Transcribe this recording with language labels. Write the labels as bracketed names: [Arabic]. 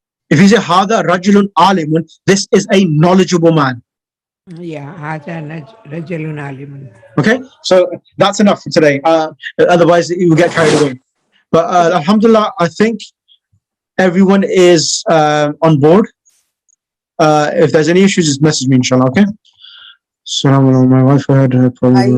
[English] If you say Hada Rajulun Alimun, this is a knowledgeable man. [Arabic] Yeah, هذا رجل عالم. [English] Okay, so that's enough for today. Otherwise, you will get carried away. But Alhamdulillah, I think everyone is on board. If there's any issues, just message me, inshallah. Okay. So my wife had her I problem.